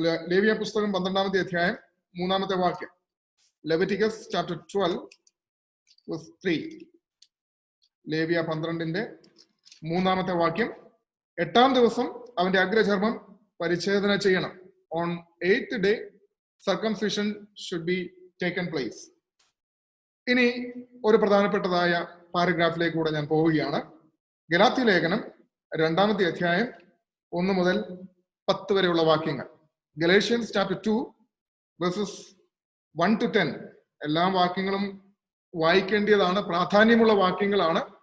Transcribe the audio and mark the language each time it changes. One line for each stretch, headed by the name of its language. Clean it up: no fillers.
Malayalam: ലേവ്യ പുസ്തകം 12-ാമത്തെ അധ്യായം 3-ാമത്തെ വാക്യം.
English: Leviticus chapter 12 verse 3.
Malayalam: ലേവ്യ 12-ന്റെ 3-ാമത്തെ വാക്യം. 8-ാം ദിവസം അവന്റെ അഗ്രചർമ്മം പരിച്ഛേദന ചെയ്യണം.
English: On 8th day circumcision should be taken place.
Malayalam: ഇനി ഒരു പ്രധാനപ്പെട്ടതായ പാരഗ്രാഫിലേക്ക് കൂടെ ഞാൻ പോവുകയാണ്. ഗലാത്യ ലേഖനം 2-ാമത്തെ അധ്യായം 1 മുതൽ 10 വരെയുള്ള വാക്യങ്ങൾ.
English: Galatians chapter 2 verses 1 to 10.
Malayalam: എല്ലാ വാക്യങ്ങളും വായിക്കേണ്ടതാണ്, പ്രാധാന്യമുള്ള വാക്യങ്ങളാണ്.